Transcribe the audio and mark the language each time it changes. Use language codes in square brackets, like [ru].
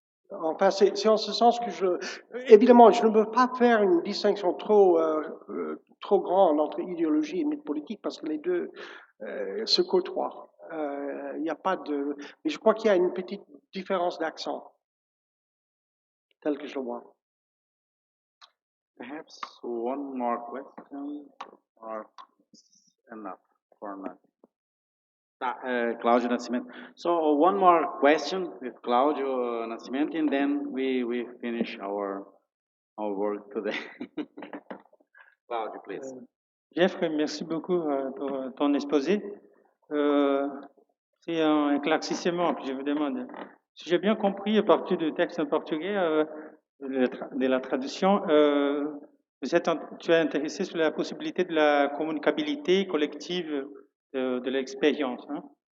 [fr] Enfin, c'est en ce sens que évidemment, je ne veux pas faire une distinction trop grande entre idéologie et mythe politique parce que les deux se côtoient. Il n'y a pas de, mais je crois qu'il y a une petite différence d'accent, tel que je le vois. [en] Perhaps one more question or enough for now. Cláudio Nascimento. So one more question with Cláudio Nascimento, and then we finish our work today. Cláudio, please. [fr] Jeffrey, merci beaucoup pour ton exposé. C'est un éclaircissement que je vous demande. Si j'ai bien compris, à partir du texte en portugais, de la traduction, tu es intéressé sur la possibilité de la communicabilité collective de l'expérience. Hein?